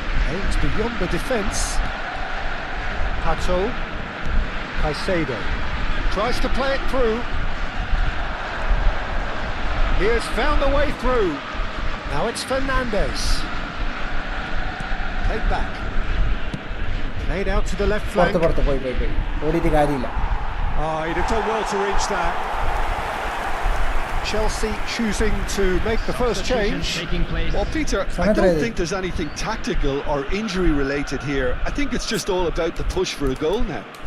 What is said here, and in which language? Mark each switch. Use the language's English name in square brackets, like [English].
[English] Aims beyond the defence. Pato. Caicedo tries to play it through. He has found a way through. Now it's Fernandes. Played back. Played out to the left flank. [Malayalam] പുറത്ത് പുറത്ത് പോയി പോയി പോയി ഓടിയിട്ട് കാര്യമില്ല [English] Oh, he'd have done well to reach that. Chelsea choosing to make the first change. Taking place. Well, Peter, I don't think there's anything tactical or injury related here. I think it's just all about the push for a goal now.